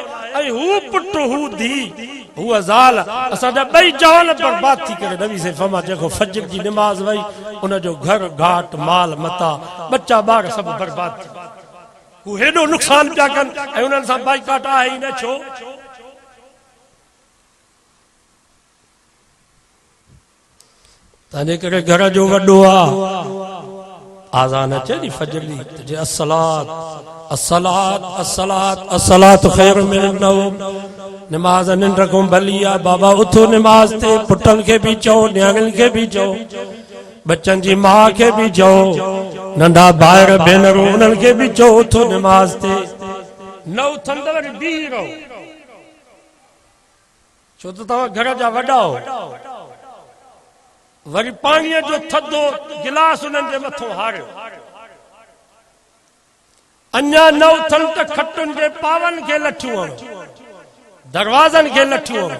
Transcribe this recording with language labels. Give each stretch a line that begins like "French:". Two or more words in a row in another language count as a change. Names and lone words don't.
Sindhi: ऐं हू पुटु हू धीउ हूअ ज़ाल असांजा ॿई जवान बर्बाद थी करे नबी से फरमा जेको फजर जी निमाज़ वई उनजो घर घाट माल मता बच्चा ॿार सभु बर्बाद थी, हू हेॾो नुक़सान पिया कनि ऐं उन्हनि सां बाइकाट आहे ई न। छो? तंहिंजे करे घर जो वॾो आहे, आज़ान अचे नी फजर जी त जे
Arabic: الصلاة الصلاة الصلاة الصلاة خير من النوم,
Sindhi: निमाज़ निंड खां भली आहे। बाबा उथो निमाज़ ते, पुटनि खे बि चओ, न्याणियुनि खे बि चओ, बच्चन जी मां के भी जाओ, नंढा भाइर भेनरूं उन्हनि खे भी चओ उथो निमाज़ ते। न उथनि त वरी बीही रहो, छो त तव्हां घर जा वॾा हो। वरी पाणीअ जो थधो गिलास उन्हनि जे मथां हारियो, अञा न उथनि त खटुनि जे पावनि खे लठियूं हणो, दरवाज़नि खे लठियूं हणो।